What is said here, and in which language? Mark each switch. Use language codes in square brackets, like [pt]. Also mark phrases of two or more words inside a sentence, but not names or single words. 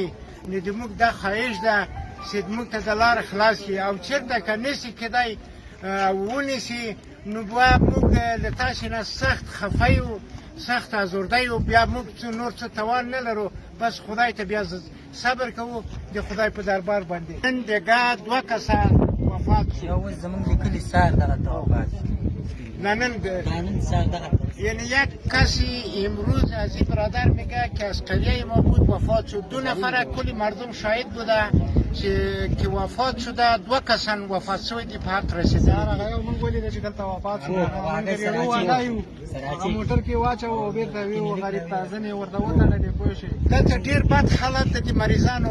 [ps] نو د موږ دا خواهش ده چې موږ ته د لار خلاص کړي او چېرته که نشي کېدی ونیسي، نو بیا موږ له تاسې نه سخت خفه یو، سخت ازرده یو. بیا موږ نور څه توان نه لرو، بس خدای ته بیا صبر کوو د خدای په دربار باندې. نن دګه 2 کسه وفات شو. یو زمونږ د کلي سار دغه ته وفات شو. نن سار دغه [fa] یعنی یک کسی امروز از این برادر میگه که از قریه ما بود وفات شد. 2 نفر کلی مردم شاهد بوده که وفات شده. 2 کسان وفات شده په حق رسیده. [ps] هغه یو موږ ولیده چې دلته وفات شو، هغه موټر کې واچو او بیرته ویو غریب ته ځنې ورته وتړلې. پوه شئ دلته ډېر بد حالت د مریضانو